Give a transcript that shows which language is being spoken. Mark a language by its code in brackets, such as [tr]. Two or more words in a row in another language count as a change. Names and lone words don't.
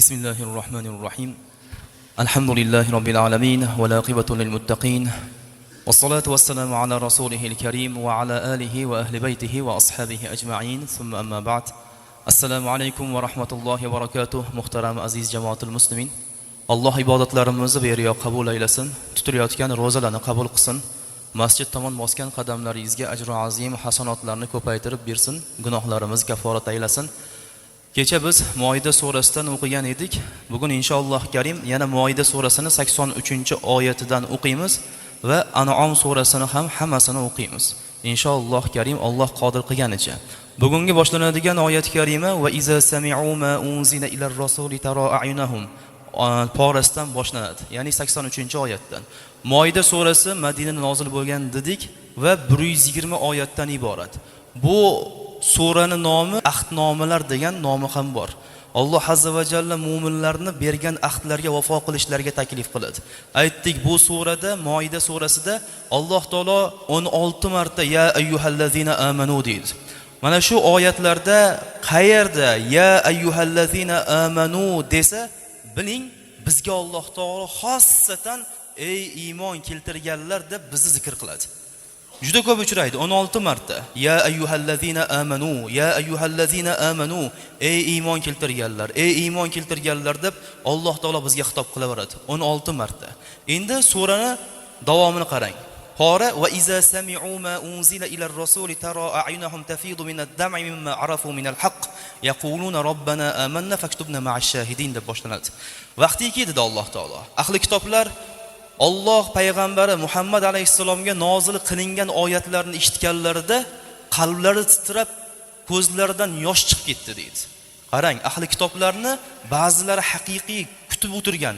[ar] بسم الله الرحمن الرحيم الحمد لله رب العالمين والعاقبة للمتقين والصلاة والسلام على رسوله الكريم وعلى آله وأهل بيته وأصحابه أجمعين ثم أما بعد السلام عليكم ورحمة الله وبركاته محترم عزيز جماعة المسلمين الله [uz] ibodatlarimizni beriyo qabul aylasin, tutilayotgan ro'zalarni qabul qilsin, masjid tomon bosgan qadamlaringizga ajru azim hasanotlarni ko'paytirib bersin, gunohlarimiz kaforat aylasin. Kecha biz Moida surasidan o'qigan edik. Bugun inshaalloh karim yana Moida surasini 83-oyatidan o'qiymiz va An'om surasini ham hammasini o'qiymiz. Inshaalloh karim Alloh qodir qilganicha. Bugungi boshlanadigan oyat karima [ar] وإذا سمعوا ما أنزل إلى الرسول ترى أعينهم [uz] porasdan boshlanadi. Ya'ni 83-oyatdan. Moida surasi Madinada nozil bo'lgan dedik va 120 oyatdan iborat. Bu suraning nomi ahdnomalar degan nomi ham bor. Alloh [ar] عز وجل [uz] mu'minlarni bergan ahdlarga vafo qilishlarga taklif qiladi. Aytdik, bu surada Moida surasida Alloh taolo 16 marta [ar] يا أيها الذين آمنوا [uz] deydi. Mana shu oyatlarda qayerda [ar] يا أيها الذين آمنوا [uz] desa, biling bizga Alloh taolo xossatan ey iymon keltirganlar deb bizni zikr qiladi. Juda ko'p uchraydi, 16 marta. [ar] يا أيها الذين آمنوا، يا أيها الذين آمنوا, [uz] ey iymon keltirganlar, ey iymon keltirganlar deb Alloh taolo bizga xitob qilaveradi 16 marta. Endi surani davomini qarang. [ar] Qora وإذا سمعوا ما أنزل إلى الرسول ترى أعينهم تفيض من الدمع مما عرفوا من الحق يقولون ربنا آمنا فاكتبنا مع الشاهدين [uz] deb boshlanadi. Vaqtiki dedi Alloh taolo. Ahli kitoblar Alloh payg'ambari Muhammad alayhisalomga nozil qilingan oyatlarni eshitganlarida qalblari titrab, ko'zlaridan yosh chiqib ketdi deydi. Qarang, ahli kitoblarni ba'zilari haqiqiy kutib o'tirgan.